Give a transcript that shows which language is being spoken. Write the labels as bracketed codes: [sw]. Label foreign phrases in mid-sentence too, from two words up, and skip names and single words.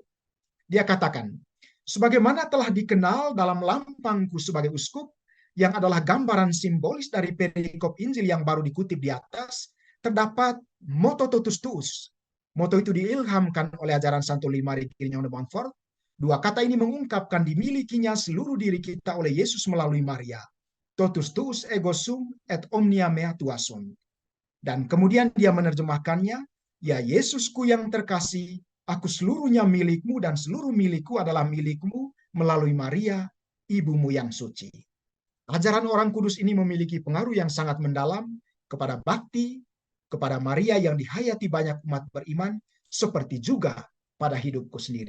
[id] Dia katakan, sebagaimana telah dikenal dalam lampangku sebagai uskup, yang adalah gambaran simbolis dari perikop Injil yang baru dikutip di atas, terdapat motto [la] Totus Tuus. [id] Motto itu diilhamkan oleh ajaran Santo Limari Grignion de Montfort. Dua kata ini mengungkapkan dimilikinya seluruh diri kita oleh Yesus melalui Maria. [la] Totus tuus ego sum et omnia mea tua sum. [id] Dan kemudian dia menerjemahkannya, ya Yesusku yang terkasih, aku seluruhnya milikmu dan seluruh milikku adalah milikmu melalui Maria, ibumu yang suci. Ajaran orang kudus ini memiliki pengaruh yang sangat mendalam kepada bakti, kepada Maria yang dihayati banyak umat beriman, seperti juga pada hidupku sendiri.